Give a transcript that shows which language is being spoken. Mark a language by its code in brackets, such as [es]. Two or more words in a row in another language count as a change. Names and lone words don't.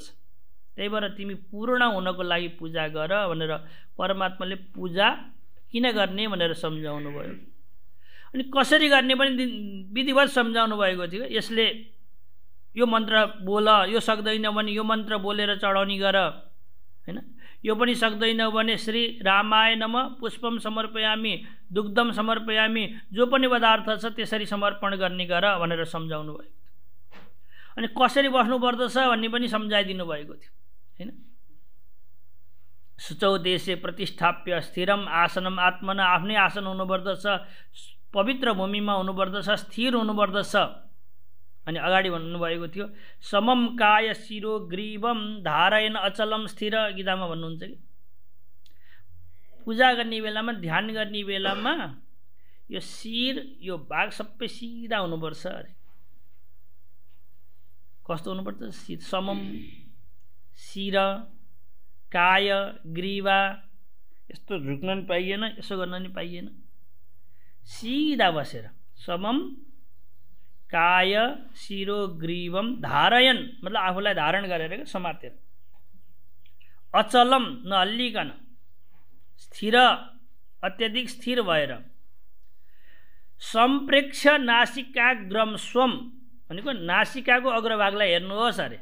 [ne] त्यही भएर तिमी पूर्ण हुनको लागि पूजा गर भनेर परमात्माले पूजा किन गर्ने भनेर सम्झाउनु भयो। अनि कसरी गर्ने पनि विधिवत सम्झाउनु भएको थियो। यसले यो मन्त्र बोल, यो सक्दैन भने यो मन्त्र बोलेर चढाउने गर हैन। यो पनि सक्दैन भने [sa] श्री रामाय नमः पुष्पम समर्पयामी, दुग्धम समर्पयामी, [ne] जो पनि पदार्थ छ त्यसरी समर्पण गर्ने गर भनेर सम्झाउनु भएको थियो। अनि कसरी बस्नु पर्दछ भन्ने पनि सम्झाइदिनु भएको थियो हैन। [sa] शुचौ देशे प्रतिष्ठाप्य स्थिरम आसनम आत्मना, [ne] आफ्नै आसन हुनुपर्दछ, पवित्र भूमिमा हुनुपर्दछ, स्थिर हुनुपर्दछ। अनि अगाडि भन्नुभएको थियो [sa] समम काय शिरो ग्रीवम धारयन अचलम स्थिर, [ne] गीतामा भन्नुहुन्छ कि पूजा गर्ने बेलामा, ध्यान गर्ने बेलामा यो शिर, यो भाग सबै सिधा हुनुपर्छ अरे। कस्तो हुनुपर्छ? शिर, समम, शिर, काय, ग्रीवा, यस्तो झुक्न नि पाइएन, यसो गर्न नि पाइएन, सिधा बसेर [sa] समम काय शिरो ग्रीवम धारयन, [ne] मतलब आफूलाई धारण गरेर क्या, समातेर। अचलम, नहल्लिकन, स्थिर, अत्यधिक स्थिर भएर। [sa] सम्प्रेक्ष नासिकाग्रम स्वम [ne] भनेको नासिकाको अग्रभागलाई हेर्नुहोस् अरे।